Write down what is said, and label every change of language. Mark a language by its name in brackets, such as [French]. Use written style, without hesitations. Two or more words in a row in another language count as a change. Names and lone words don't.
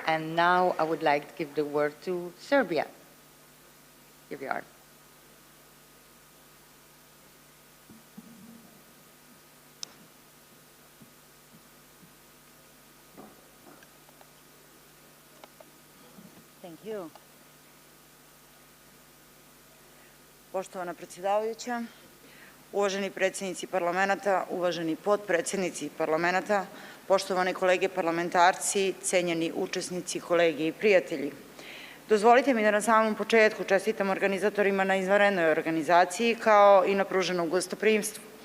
[English] And now I would like to give the word to Serbia. Here we are. Thank you. [Serbian] Poštovana predsjedavajuća, uvaženi predsjednici parlamenta, uvaženi potpredsjednici parlamenta, poštovane kolege parlamentarci, cenjeni učesnici, kolege i prijatelji. Dozvolite mi da na samom početku čestitam organizatorima na izvanrednoj organizaciji kao i na pruženom gostoprimstvu.